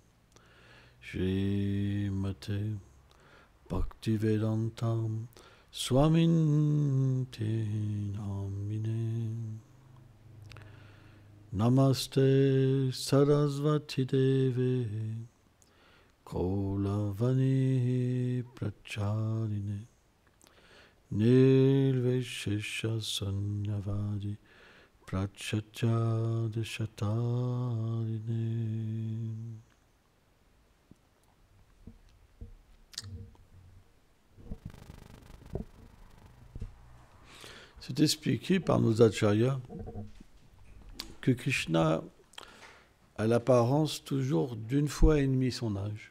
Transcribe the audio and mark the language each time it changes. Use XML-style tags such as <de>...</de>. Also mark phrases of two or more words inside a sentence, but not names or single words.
<sa>Srimate Bhaktivedantam Swaminte Namine Namaste Sarasvati Deve Kaulavani Pracharine Nirvishesha Sanyavadi Prachatya Deshatarine.</sa> <fr>C'est expliqué par nos acharyas que Krishna a l'apparence toujours d'une fois et demie son âge.</fr>